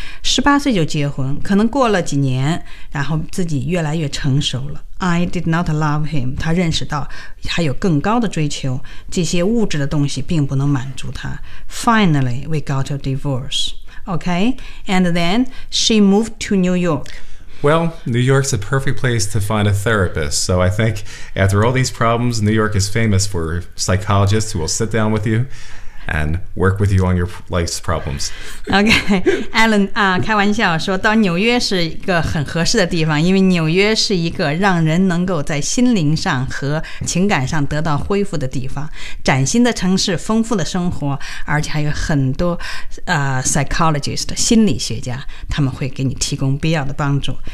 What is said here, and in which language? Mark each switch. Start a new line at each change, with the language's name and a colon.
Chinese: 18岁就结婚，可能过了几年，然后自己越来越成熟了。
English: I did not love him.
Chinese: 他认识到还有更高的追求，这些物质的东西并不能满足他。
English: Finally, we got a divorce. Okay, and then she moved to New York. Well, New York's a perfect place to find a therapist. So I think after all these problems, New York is famous for psychologists who will sit down with you and work with you on your life's problems.
Chinese: Okay, Alan, 开玩笑说到纽约是一个很合适的地方，因为纽约是一个让人能够在心灵上和情感上得到恢复的地方。崭新的城市，丰富的生活，而且还有很多psychologist, 心理学家，他们会给你提供必要的帮助。